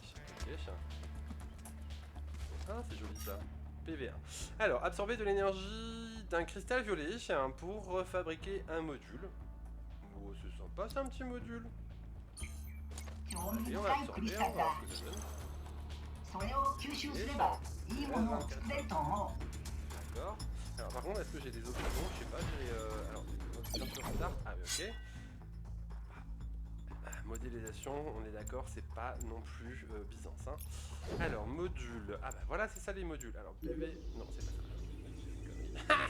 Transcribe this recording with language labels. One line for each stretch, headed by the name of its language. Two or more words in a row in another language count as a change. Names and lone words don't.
French: Ok. Ah, c'est joli ça. PV1. Alors, absorber de l'énergie d'un cristal violet pour fabriquer un module. Oh, c'est sympa, c'est un petit module. Et on va absorber, on va voir ce que ça donne.
Japanese: それを吸収すればいいものを作れると思う。
French: D'accord. Alors par contre, est-ce que j'ai des options? Je sais pas, j'ai... alors, option sur start. Ah oui, ok. Modélisation, on est d'accord, c'est pas non plus Byzance. Hein. Alors, module. Ah bah voilà, c'est ça les modules. Alors, PV... Non, c'est pas ça.